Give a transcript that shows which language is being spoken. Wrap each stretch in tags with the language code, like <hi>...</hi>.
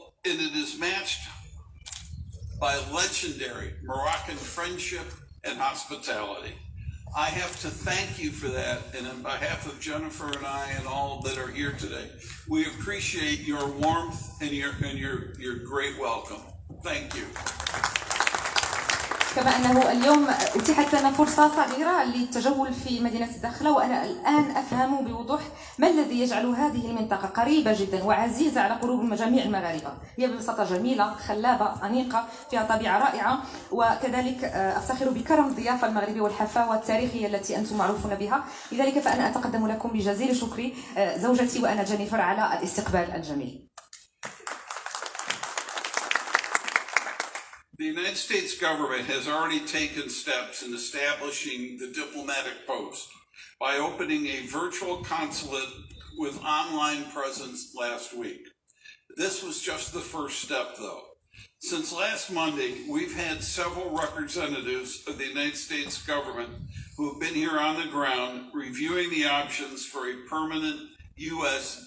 <en>And it is matched by legendary Moroccan friendship and hospitality. I have to thank you for that, and on behalf of Jennifer and I and all that are here today, we appreciate your warmth and your great welcome. Thank you.</en> <ar>كما أنه اليوم أتيحت لنا فرصة صغيرة للتجول في مدينة الداخلة، وأنا الآن أفهم بوضوح ما الذي يجعل هذه المنطقة قريبة جدا وعزيزة على قلوب جميع المغاربة. هي ببساطة جميلة، خلابة، أنيقة، فيها طبيعة رائعة، وكذلك أفتخر بكرم الضيافة المغربي والحفاوة التاريخية التي أنتم معروفون بها. لذلك فأنا أتقدم لكم بجزيل شكري زوجتي وأنا جينيفر على الاستقبال الجميل.</ar> <en>The United States government has already taken steps in establishing the diplomatic post by opening a virtual consulate with online presence last week. This was just the first step, though. Since last Monday, we've had several representatives of the United States government who have been here on the ground reviewing the options for a permanent U.S.</en>